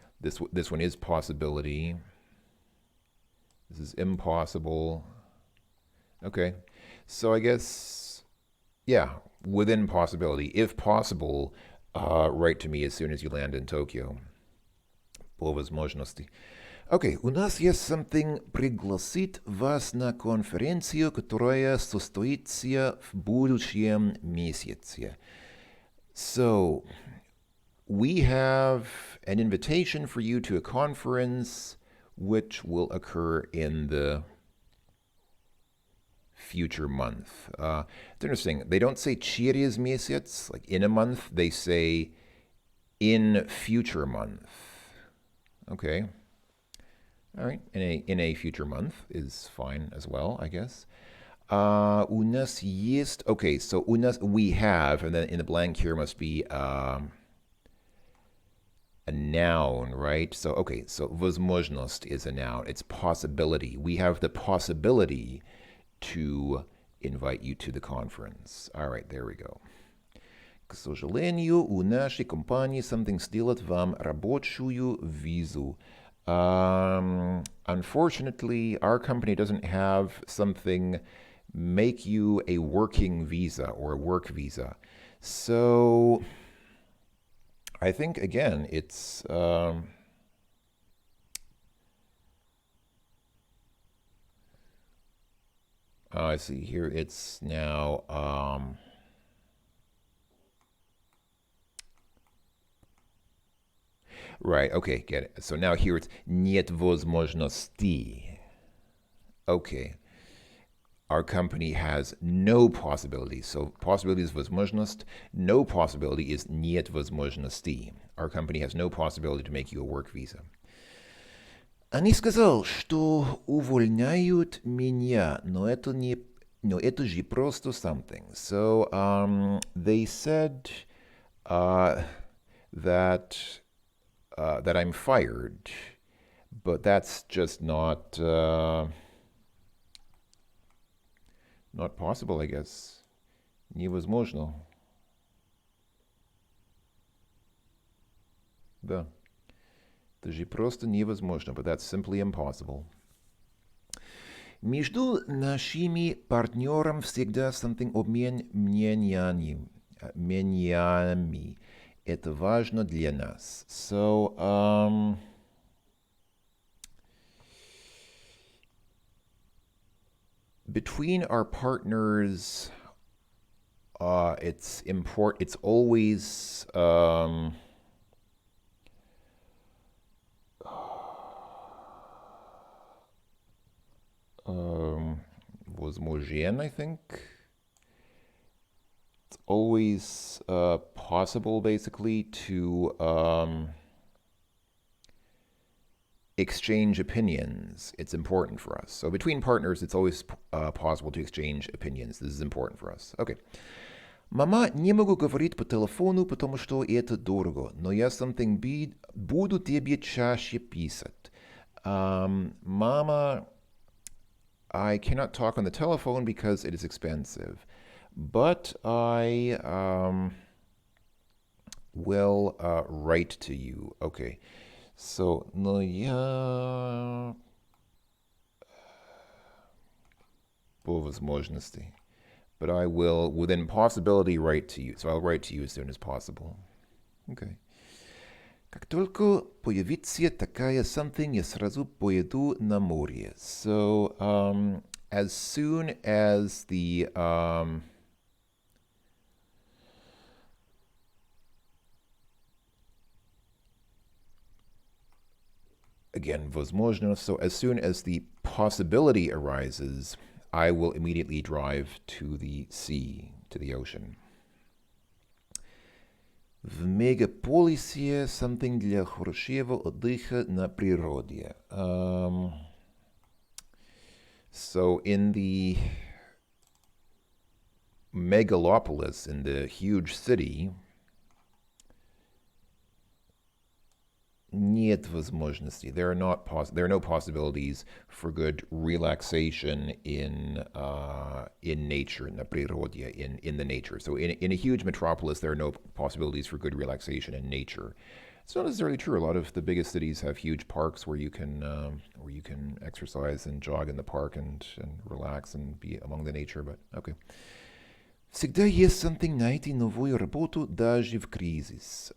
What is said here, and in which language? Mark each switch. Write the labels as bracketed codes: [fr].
[en] This one is possibility. This is impossible. Okay, so I guess, yeah, within possibility. If possible, write to me as soon as you land in Tokyo. [ru] По возможности. [en] Okay, [ru] у нас есть [en] something [ru] пригласить вас на конференцию, которая состоится в будущем месяце. [en] So, we have an invitation for you to a conference which will occur in the future month. It's interesting. They don't say [ru] через месяц, [en] like in a month. They say in future month. Okay. All right. In a future month is fine as well, I guess. [ru] У нас есть. [en] Okay, so [ru] у нас [en] we have, and then in the blank here must be a noun, right? So, okay, so [ru] возможность [en] is a noun. It's possibility. We have the possibility to invite you to the conference. All right, there we go. [ru] К сожалению, у нашей компании [en] something [ru] сделать вам рабочую визу. [en] Unfortunately, our company doesn't have something make you a working visa or a work visa. So I think, again, it's I see here it's now right, okay, get it. So now here it's [ru] нет возможности. [en] Okay. Our company has no possibility. So possibility is [ru] возможность. [en] No possibility is [ru] нет возможности. [en] Our company has no possibility to make you a work visa. [ru] Они сказали, что увольняют меня, но это же просто [en] something. So they said that I'm fired, but that's just not possible, I guess. [ru] Невозможно. Да. Это же просто невозможно, [en] but that's simply impossible. [ru] Между нашими партнерами всегда [en] something [ru] обмен мнениями. Это важно для нас. [en] So, between our partners, it's always [ru] возможен, [en] I think. It's always possible, basically, to exchange opinions. It's important for us. So between partners, it's always possible to exchange opinions. This is important for us. Okay. [ru] Мама, не могу говорить по телефону, потому что это дорого, но я [en] something [ru] буду тебе чаще писать. [en] Mama, I cannot talk on the telephone because it is expensive, but I will write to you. Okay. So, [ru] но я по возможности. [en] But I will, within possibility, write to you. So I'll write to you as soon as possible. Okay. [ru] Как только появится такая [en] something, [ru] я сразу поеду на море. [en] So, as soon as the again, [ru] возможно. [en] So as soon as the possibility arises, I will immediately drive to the sea, to the ocean. [ru] В мегаполисе [en] something [ru] для хорошего отдыха на природе. [en] So in the megalopolis, in the huge city, [ru] нет возможности. [en] There are no possibilities for good relaxation in nature, in the [ru] природе, [en] in the nature. So in a huge metropolis, there are no possibilities for good relaxation in nature. It's not necessarily true. A lot of the biggest cities have huge parks where you can exercise and jog in the park and relax and be among the nature. But okay. [ru] Всегда есть [en] something [ru] найти новую работу даже в кризис.